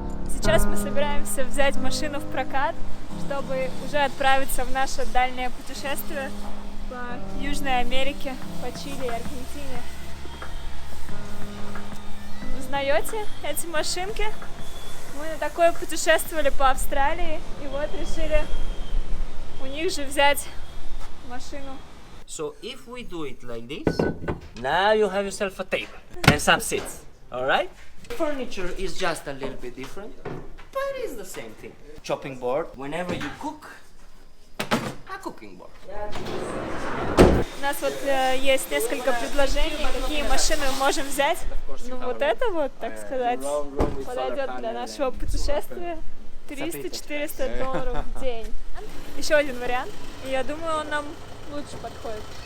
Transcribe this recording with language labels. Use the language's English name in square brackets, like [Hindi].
[Russian] Сейчас мы собираемся взять машину в прокат, чтобы уже отправиться в наше дальнее путешествие по Южной Америке, по Чили и Аргентине. Узнаете эти машинки? Мы на такое путешествовали по Австралии, и вот решили у них же взять машину. [English] So if we do it like this, now you have yourself a table and some seats, all right? Furniture is just a little bit different, but it's the same thing. Chopping board, whenever you cook, a cooking board. [Russian] У нас вот есть несколько предложений, какие машины мы можем взять. Ну вот это вот, так сказать, подойдет для нашего путешествия. $300-400 в день. Еще один вариант, и я думаю, он нам лучше подходит.